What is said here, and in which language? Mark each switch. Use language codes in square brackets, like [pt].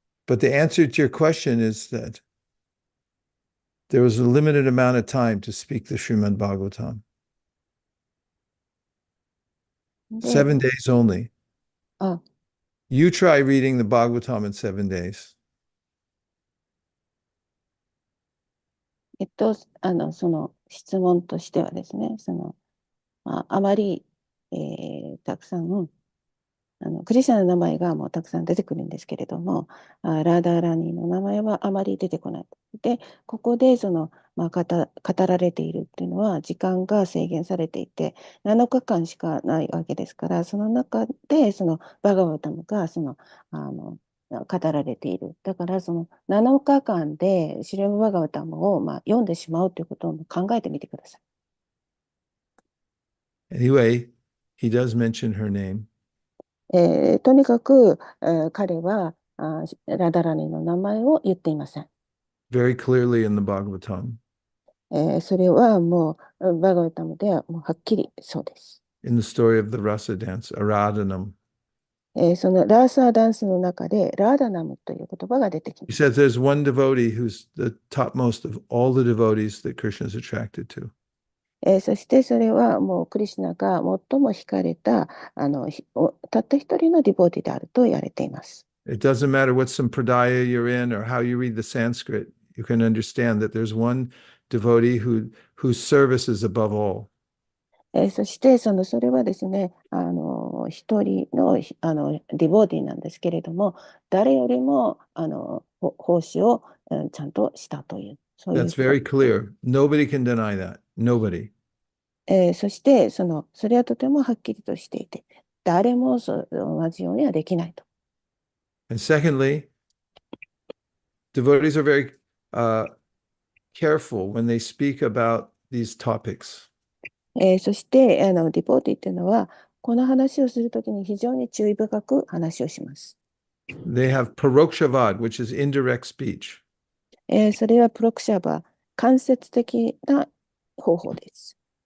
[en] But the answer to your question is that there was a limited amount of time to speak the Srimad Bhagavatam. [ja] で、 [en] 7 days only. [ja] あ、 [en] You try reading the Bhagavatam in 7 days. [ja] その質問としてはですね、あまり、たくさん、クリシュナの名前がもうたくさん出てくるんですけれども、ラーダーラニーの名前はあまり出てこない。で、ここで語られているっていうのは、時間が制限されていて、7日間しかないわけですから、その中で、バガバタムが、語られている。だから、その7日間でシリムバガバタムを、読んでしまうということを考えてみてください。 [en] Anyway, he does mention her name. [ja] とにかく、彼はラダラニの名前を言っていません。 [en] Very clearly in the Bhagavatam. [ja] それはもうバガバタムではもうはっきりそうです。 [en] In the story of the Rasa dance, Aradhanam. [ja] そのラーサーダンスの中でラーダナムという言葉が出てき [en] He [ja] ます。 [en] says there's one devotee who's the topmost of all the devotees that Krishna is attracted to. [ja] そしてそれはもうクリシュナが最も惹かれたたった一人のディボーティであると言われています。 [en] It doesn't matter what sampradaya you're in or how you read the Sanskrit. You can understand that there's one devotee whose service is above all. [ja] そしてそれはですね、一人の、ディボーティーなんですけれども、誰よりも奉仕を、ちゃんとしたという、そういう [en] That's very clear. Nobody can deny that. Nobody. [ja] そしてそれはとてもはっきりとしていて、誰も同じようにはできないと。 [en] And secondly, devotees are very careful when they speak about these topics. [ja] そしてディボーティーっていうのは、この話をするときに非常に注意深く話をします。 [en] They have parokshavad, which is indirect speech. [ja] それはプロクシャバ、間接的な方法です。